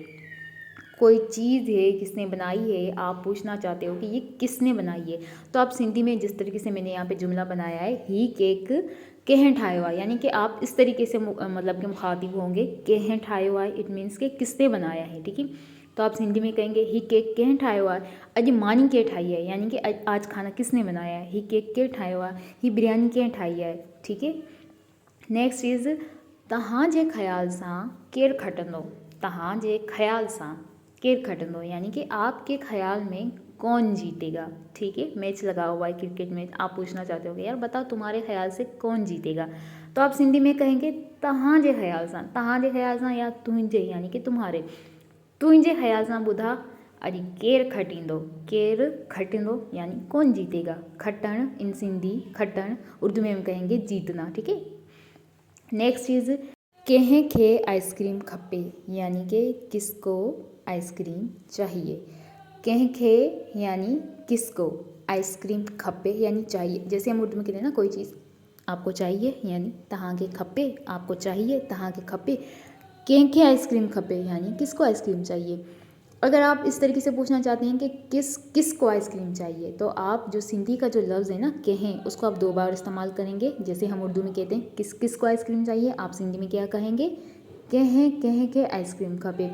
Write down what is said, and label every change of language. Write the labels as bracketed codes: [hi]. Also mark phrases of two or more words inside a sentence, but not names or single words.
[ur] کوئی چیز ہے کس نے بنائی ہے، آپ پوچھنا چاہتے ہو کہ یہ کس نے بنائی ہے، تو آپ سندھی میں جس طریقے سے میں نے یہاں پہ جملہ بنایا ہے [sd] ही केक कह ठायो आहे, [ur] یعنی کہ آپ اس طریقے سے مطلب کہ مخاطب ہوں گے [sd] कह ठायो आहे, [en] it means [ur] کہ کس نے بنایا ہے. ٹھیک ہے، تو آپ سندھی میں کہیں گے [sd] ही केक कह ठायो आहे, अॼु मानी के ठाई है, [ur] یعنی کہ آج کھانا کس نے بنایا ہے. [sd] ही केक के ठायो आहे, ही बिरयानी के ठाई है। [ur] ٹھیک ہے, [en] next is [sd] तहाँ जे ख़्याल सां केरु खटंदो। तहाँ जे ख़्याल सां केरु खटंदो [ur] یعنی کہ آپ کے خیال میں کون جیتے گا. ٹھیک ہے، میچ لگا ہوا ہے کرکٹ میچ، آپ پوچھنا چاہتے ہو کہ یار بتاؤ تمہارے خیال سے کون جیتے گا، تو آپ سندھی میں کہیں گے [sd] तहाँ जे ख़्याल सां। तहाँ जे ख़्याल सां या तुंहिंजे [ur] یعنی کہ تمہارے, [sd] तुंहिंजे ख़्याल सां ॿुधा अॼु केरु खटींदो। केरु खटींदो [ur] یعنی کون جیتے گا. [sd] खटण इन सिंधी खटण, [ur] اردو میں ہم کہیں گے جیتنا. ٹھیک ہے, [en] next is [sd] कंहिं खे आइसक्रीम खपे, [ur] یعنی کہ کس کو آئس کریم چاہیے. [sd] कंहिं खे [ur] یعنی کس کو, [sd] आइसक्रीम खपे [ur] یعنی چاہیے. جیسے ہم اردو میں کہتے ہیں نا کوئی چیز آپ کو چاہیے یعنی [sd] तव्हांखे खपे, [ur] آپ کو چاہیے [sd] तव्हांखे खपे, कंहिंखे आइसक्रीम खपे [ur] یعنی کس کو آئس کریم چاہیے. اگر آپ اس طریقے سے پوچھنا چاہتے ہیں کہ کس کو آئس کریم چاہیے، تو آپ جو سندھی کا جو لفظ ہے نا کہیں، اس کو آپ 2 بار استعمال کریں گے. جیسے ہم اردو میں کہتے ہیں کس کو آئس کریم چاہیے، آپ سندھی میں کیا کہیں گے, [sd] कहें के आइसक्रीम खपे।